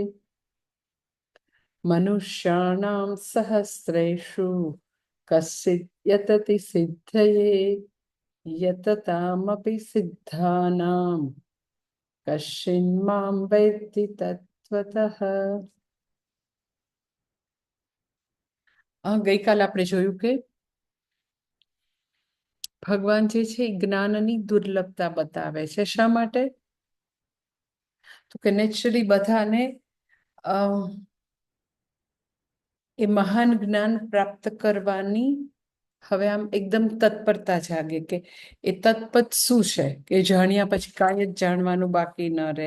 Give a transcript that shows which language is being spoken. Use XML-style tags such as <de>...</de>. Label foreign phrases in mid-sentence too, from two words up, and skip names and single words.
<sa>मनुष्याणां सहस्रेषु कश्चित् यतति सिद्धये यततामपि सिद्धानां कश्चिन्मां वेत्ति तत्त्वतः।</sa> <gu>ગઈકાલે આપણે જોયું કે ભગવાન જે છે એ જ્ઞાનની દુર્લભતા બતાવે છે. શા માટે? તો કે નેચરલી બધાને એ મહાન જ્ઞાન પ્રાપ્ત કરવાની હવે આમ એકદમ તત્પરતા જાગે કે એ તત્પત શું છે કે જાણ્યા પછી કાંઈ જ જાણવાનું બાકી ન રહે.</gu>